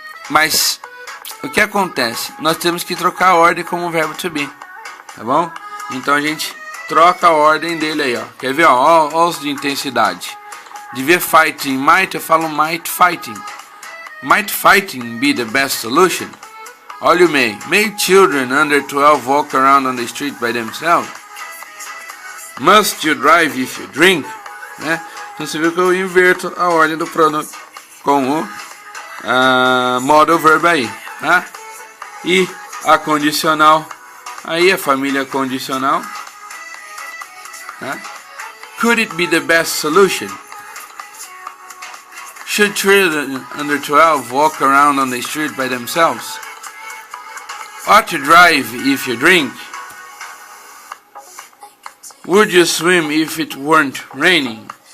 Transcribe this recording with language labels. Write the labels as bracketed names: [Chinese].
[Portuguese] Mas o que acontece? Nós temos que trocar a ordem como o verbo to be, tá bom? Então a gente troca a ordem dele aí, ó. Quer ver, ó? Ó os de intensidade. [English] De ver fighting might, eu falo might fighting. Might fighting be the best solution? [Portuguese] Olha o may. [English] May children under 12 walk around on the street by themselves? Must you drive if you drink? Né? [Portuguese] Então você viu que eu inverto a ordem do pronome com o modal verb aí, tá? E a condicional, aí a família condicional, tá? [English] Could it be the best solution? Should children under 12 walk around on the street by themselves? Ought you drive if you drink? Would you swim if it weren't raining?